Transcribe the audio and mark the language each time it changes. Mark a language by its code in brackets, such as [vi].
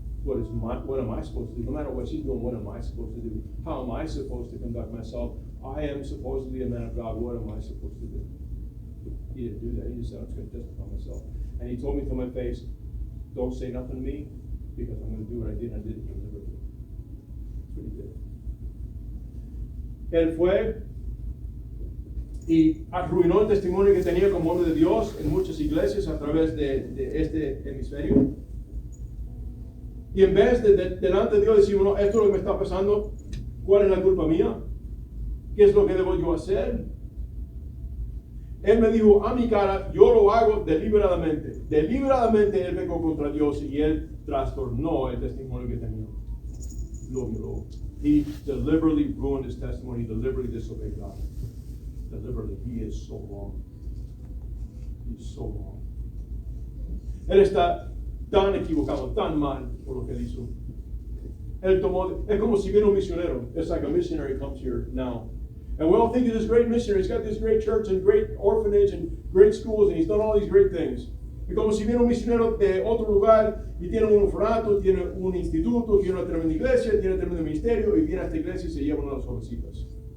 [en] What am I supposed to do? No matter what she's doing, what am I supposed to do? How am I supposed to conduct myself? I am supposed to be a man of God. What am I supposed to do? He didn't do that. He just said, I'm just going to testify myself. And he told me to my face, don't say nothing to me, because I'm going to do what I did, and I did it deliberately. That's what he did. [es] Él fue y arruinó el testimonio que tenía como hombre de Dios en muchas iglesias a través de este hemisferio. Y en vez de delante de Dios decir, bueno, esto es lo que me está pasando, ¿cuál es la culpa mía? ¿Qué es lo que debo yo hacer? Él me dijo a mi cara, yo lo hago deliberadamente. Deliberadamente él pecó contra Dios y él trastornó el testimonio que tenía. Lo violó. [en] He deliberately ruined his testimony. He deliberately disobeyed God. Deliberately. He is so wrong. He is so wrong. [es] Él está tan equivocado, tan mal por lo que hizo. Él tomó, es como si viene un misionero. [en] It's like a missionary comes here now. And we all think he's this great missionary. He's got this great church and great orphanage and great schools, and he's done all these great things. [es] Es como si viene un misionero de otro lugar y tiene un orfanato, tiene un instituto, tiene una tremenda iglesia, tiene un tremendo ministerio, y viene a esta iglesia y se lleva una de las jovencitas.